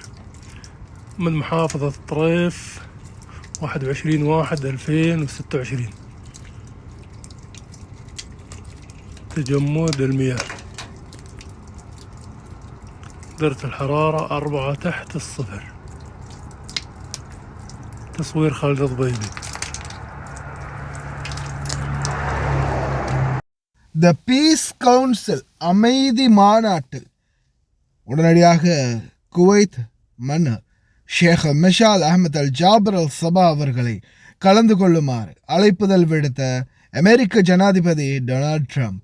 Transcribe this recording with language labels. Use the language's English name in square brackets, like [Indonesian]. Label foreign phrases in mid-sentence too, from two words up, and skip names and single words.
[Arabic] من محافظة الطريف، 21/1/2026. تجمد المياه، درجة الحرارة 4 تحت الصفر. تصوير خالد الضبيبي. [Tamil] த பீஸ் கவுன்சில் அமைதி மாநாட்டு உடனடியாக குவைத் மன்னர் ஷேக் மிஷால் அஹமத் அல் ஜாபர் அல் சபா அவர்களை கலந்து கொள்ளுமாறு அழைப்புதல் விடுத்த அமெரிக்க ஜனாதிபதி டொனால்ட் ட்ரம்ப்.